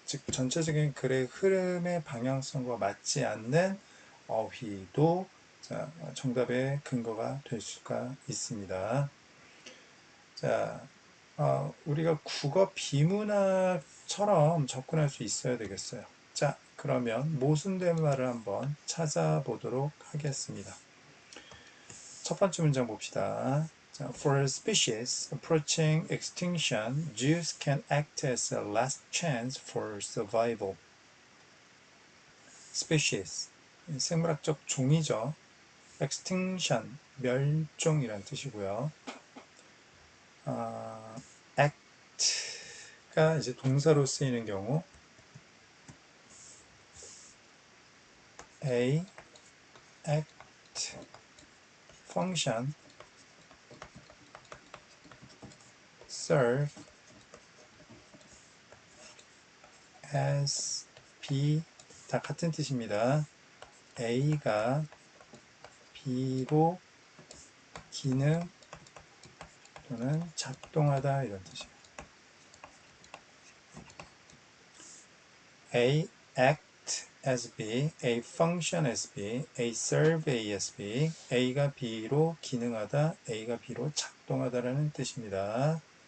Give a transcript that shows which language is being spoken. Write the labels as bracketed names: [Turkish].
[Korean] 즉 전체적인 글의 흐름의 방향성과 맞지 않는 어휘도 정답의 근거가 될 수가 있습니다. 자, 우리가 국어 비문학처럼 접근할 수 있어야 되겠어요. 자, 그러면 모순된 말을 한번 찾아보도록 하겠습니다. 첫 번째 문장 봅시다. [English] 자, For species approaching extinction, Jews can act as a last chance for survival. [Korean] Species, 생물학적 종이죠. Extinction, 멸종이란 뜻이고요. act가 이제 동사로 쓰이는 경우 a act function serve as b 다 같은 뜻입니다. a가 b로 기능 또는 작동하다 이런 뜻이에요. [English] a act as b, a function as b, a serve a as b, [Korean] a가 b로 기능하다, a가 b로 작동하다라는 뜻입니다.